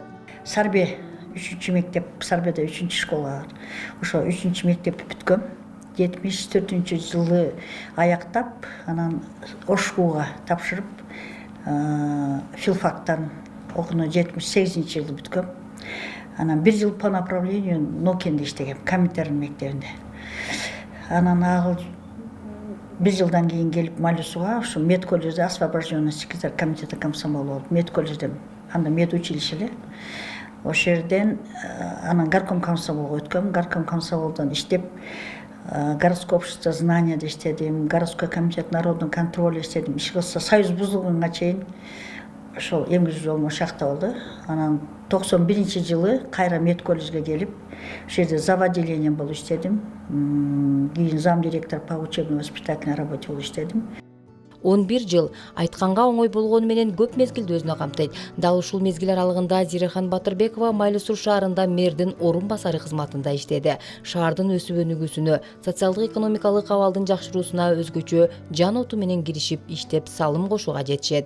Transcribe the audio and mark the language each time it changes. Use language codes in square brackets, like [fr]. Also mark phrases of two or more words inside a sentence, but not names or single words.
[ky] Сарбе 3 мектеп, Сарбеде 3 школа бар. Ошо 3 мектепти бүткөм. 74 жылы аяктап, анан Ошкууга тапшырып, филфактан окууну 78 жылы бүткөм. Анан 1 жыл [ru] по направлению [ky] Нокенде иштегем, Коминтерн мектебинде. Анан агыл 1 жылдан кийин келип Майлы Сууга, ушу мед колледжде [ru] освобожденный секретарь комитета комсомола [ky] болуп, мед колледжде, анда мед училище эле. Ошол жерден анан горком комсомолго өткөм. Горком комсомолдон иштеп, [ru] городское общество [ky] знанияда иштедим, [ru] городской комитет народного контроля [ky] иштедим. Иш кылса союз бузулганга чейин ошол эмгичүү жолум ошол жакта болду. Анан 91 жылы кайра мед колледжге келип, ошол жерде зав. Отделением болуп иштедим. Кийин [ru] зам директор по учебно-воспитательной работе [ky] болуп иштедим. 11 жыл айтканга оңой болгону менен көп мезгилди өзүнө камтыйт. Дал ушул мезгил аралыгында Зирехан Батырбекова Майлы Суу шаарында мэрдин орун басары кызматында иштеди. Шаардын өсүп өнүгүүсүнө, социалдык экономикалык абалдын жакшыруусуна өзгөчө жан оту менен киришип иштеп салым кошууга жетишет.